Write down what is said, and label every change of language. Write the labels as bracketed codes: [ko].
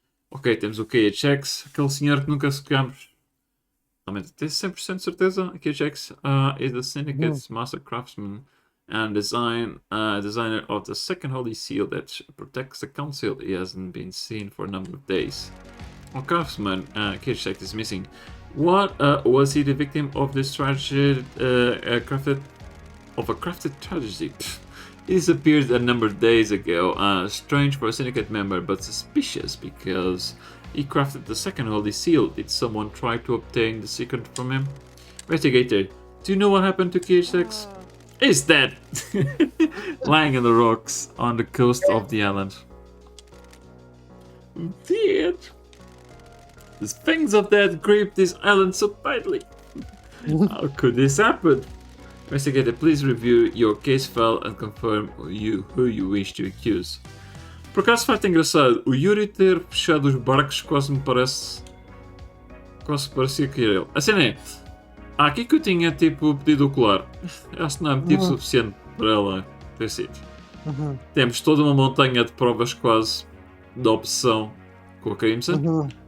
[pt] Ok, temos o KHX, aquele senhor que nunca secamos. Realmente, tenho 100% de certeza. [en] KHX is the Syndicate's master craftsman and designer of the second holy seal that protects the council. He hasn't been seen for a number of days. Our craftsman, KHX, is missing. What was he the victim of this tragedy? Crafted tragedy. Pfft. He disappeared a number of days ago. Strange for a syndicate member, but suspicious because he crafted the second holy seal. Did someone try to obtain the secret from him? Investigator, do you know what happened to KHX? He's dead, lying on the rocks on the coast of the island. Dead. The fangs of death gripped this island so badly. How could this happen? Investigator, please review your case file and confirm who you wish to accuse. [pt] Por acaso faz engraçado, o Yuri ter fechado os barcos quase me parece... Quase parecia que era ele. A cena é... aqui que eu tinha tipo pedido o colar. Acho que não é motivo suficiente para ela ter sido. Temos toda uma montanha de provas quase da opção com a Crimson.